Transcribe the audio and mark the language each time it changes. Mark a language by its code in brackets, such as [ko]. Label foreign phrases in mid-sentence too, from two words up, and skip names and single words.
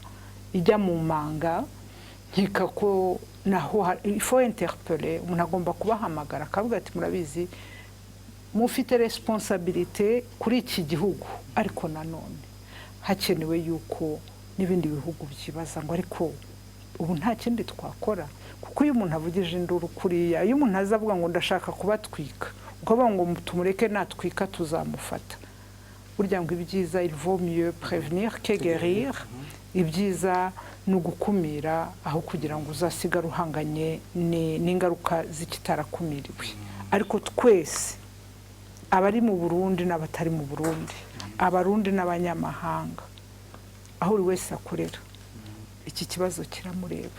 [rw] ijya mu manga nkeka ko naho ifo interpeller umuntu agomba kubahamagara akavuga ati murabizi mufite responsabilité kuri iki gihugu ariko nanone hakenewe yuko n'ibindi bihugu byibaza ngo ariko ubu nta kindi twakora kuko uyu muntu avugije induru kuriya uyu muntu azavuga ngo ndashaka kubatwika ukavuga ngo tumureke natwika tuzamufata burya ngo ibyiza [fr] il vaut mieux prévenir que guérir [rw] ibyiza nugukumira aho kugira ngo uzasigara uhanganye n'ingaruka z'ikitarakumiriwe ariko twese abari mu Burundi n'abatari mu Burundi abarundi n'abanyamahanga aho uri wese akorera iki kibazo kiramureba